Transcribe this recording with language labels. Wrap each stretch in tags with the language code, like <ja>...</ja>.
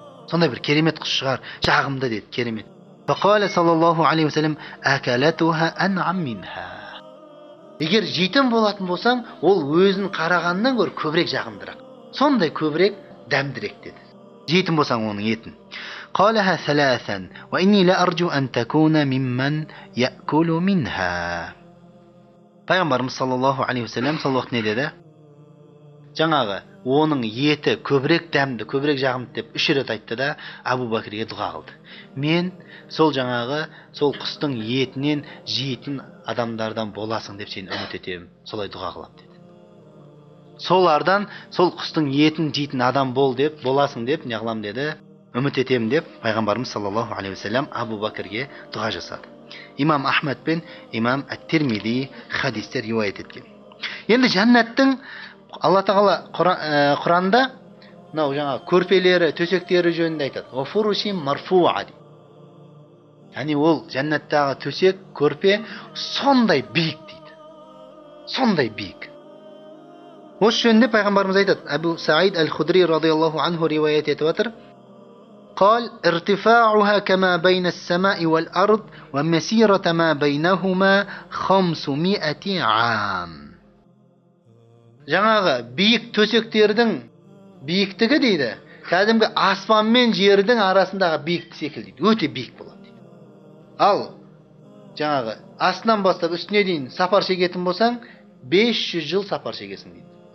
<kk>Сондай бір керемет құс шығар, жағымды деді, керемет.</kk> <ar>Фақала саллаллаху алейхи вассалам, акалатуха ан'ам минха.</ar> <kk>Егер жейтін болатын болсаң, ол өзін қарағаннан гөрі көбірек жағымдырақ. Сондай көбірек дәмдірек деді. Жейтін болсаң оның етін.</kk> <ar>قالها ثلاثا وإني لا أرجو أن تكون ممن يأكل منها.</ar> <kk>Пайғамбарымыз саллаллаху алейхи вассалам сол уақыт не деді? Жаңағы оның еті көбірек дәмді, көбірек жағымды деп 3 рет айтты да Абу Бакрге дұға қылды. Мен сол жаңағы сол құстың етінен жейтін адамдардан боласың деп сені үміт етемін. Солай дұға қылып деді. Солардан сол құстың етін жейтін адам боласың деп не қылам деді. Үміт етемін деп пайғамбарымыз саллаллаху алейхи вассалам Абу Бакрге дұға жасады. Имам Ахмад пен имам Ат-Тирмизи хадистер риуаят еткен. Енді жәннаттың Алла тағала Құранда мынау жаңа көрпелері, төсектері жөнінде айтады.</kk> <ar>Ва фурушим марфуа.</ar> <kk>Яғни ол жәннаттағы төсек, көрпе сондай биік дейді. Сондай биік. Осы жөнінде пайғамбарымыз айтады. Абу Саид Аль-Худри радиаллаху анху риуаят етіп отыр.</kk> <ar>قال ارتفاعها كما بين السماء والأرض ومسيرة ما بينهما 500 عام.</ar> <kk>Жаңағы биік төсектердің биіктігі дейді, кәдімгі аспан мен жердің арасындағы биік секілді дейді. Өте биік болады дейді. Ал жаңағы астынан бастап үстіне дейін сапар шегетін болсаң, 500 жыл сапар шегесің дейді.</kk>